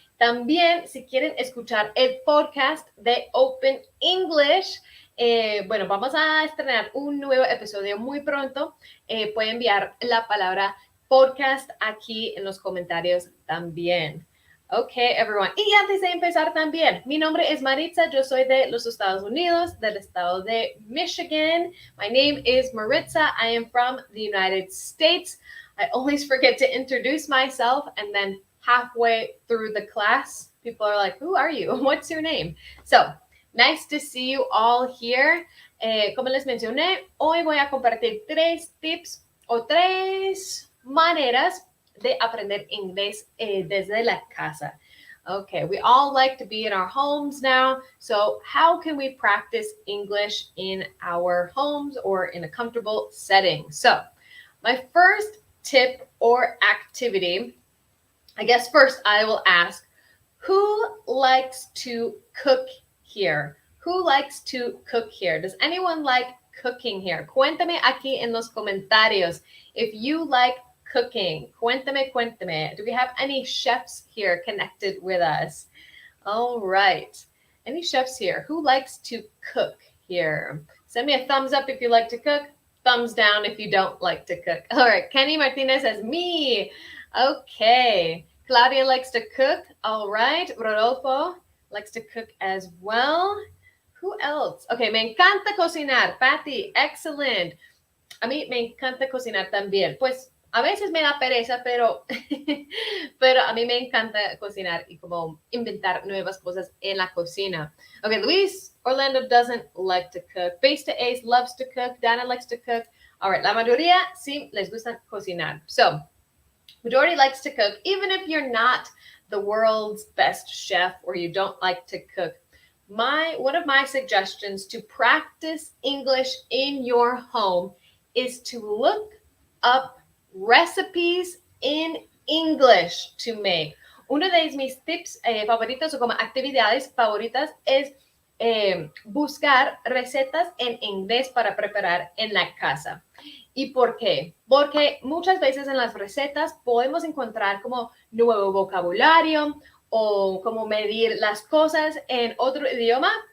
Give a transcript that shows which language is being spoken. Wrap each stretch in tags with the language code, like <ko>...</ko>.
<es>También, si quieren escuchar el podcast de Open English, bueno, vamos a estrenar un nuevo episodio muy pronto. Pueden enviar la palabra podcast aquí en los comentarios también.</es> <en>Okay, everyone.</en> <es>Y antes de empezar también, mi nombre es Maritza, yo soy de los Estados Unidos, del estado de Michigan.</es> <en>My name is Maritza. I am from the United States. I always forget to introduce myself, and then halfway through the class, people are like, who are you? What's your name? So, nice to see you all here.</en> <es>Como les mencioné, hoy voy a compartir 3 tips o 3 maneras de aprender inglés desde la casa.</es> <en>Okay, we all like to be in our homes now. So how can we practice English in our homes or in a comfortable setting? So my first tip or activity, I guess first I will ask, who likes to cook here? Who likes to cook here? Does anyone like cooking here?</en> <es>Cuéntame aquí en los comentarios</es> <en>if you like cooking.</en> <es>Cuéntame.</es> <en>Do we have any chefs here connected with us? All right. Any chefs here? Who likes to cook here? Send me a thumbs up if you like to cook. Thumbs down if you don't like to cook. All right. Kenny Martinez says, me. Okay. Claudia likes to cook. All right. Rodolfo likes to cook as well. Who else? Okay.</en> <es>Me encanta cocinar.</es> <en>Patty, excellent.</en> <es>A mí me encanta cocinar también. Pues a veces me da pereza, pero a mí me encanta cocinar y como inventar nuevas cosas en la cocina.</es> <en>Okay, Luis Orlando doesn't like to cook. Base to Ace loves to cook. Dana likes to cook. All right,</en> <es>la mayoría sí les gusta cocinar.</es> <en>So, majority likes to cook. Even if you're not the world's best chef or you don't like to cook, one of my suggestions to practice English in your home is to look up recipes in English to make.</en> <es>Uno de mis tips favoritos o como actividades favoritas es buscar recetas en inglés para preparar en la casa. ¿Y por qué? Porque muchas veces en las recetas podemos encontrar como nuevo vocabulario o como medir las cosas en otro idioma.</es>